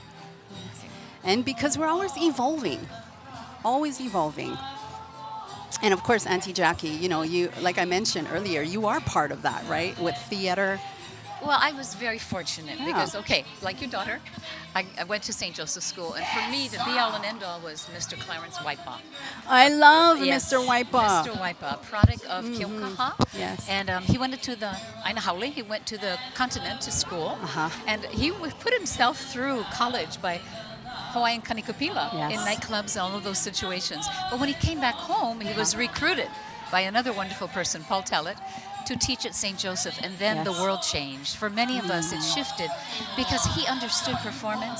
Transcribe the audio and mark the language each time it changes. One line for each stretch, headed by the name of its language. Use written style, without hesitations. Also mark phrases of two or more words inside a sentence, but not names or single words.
English: And because we're always evolving. And of course, Auntie Jackie, you, like I mentioned earlier, you are part of that, right? With theater. Well, I was very fortunate because, like your daughter, I went to St. Joseph's School, and for me, the be-all and end-all was Mr. Clarence Waipa. I love Mr. Waipa. Mr. Waipa, a product of Keaukaha. Yes. And he went to the
Hawaiian: ʻāina haole.
English: He went to the continent to school, and he put himself through college by Hawaiian kanikapila in nightclubs, all of those situations. But when he came back home, he was recruited by another wonderful person, Paul Tellett, to teach at St. Joseph, and then the world changed. For many of us, it shifted because he understood performance.